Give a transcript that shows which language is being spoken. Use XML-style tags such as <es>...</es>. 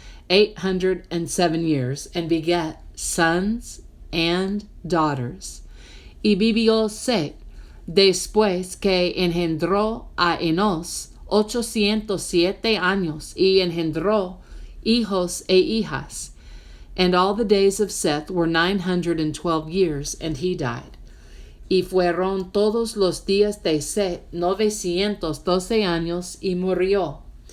<en>807 years, and begat sons and daughters.</en> <es>Y vivió Seth después que engendró a Enos 807 años, y engendró hijos e hijas.</es> <en>And all the days of Seth were 912 years, and he died.</en> <es>Y fueron todos los días de Seth 912 años, y murió.</es>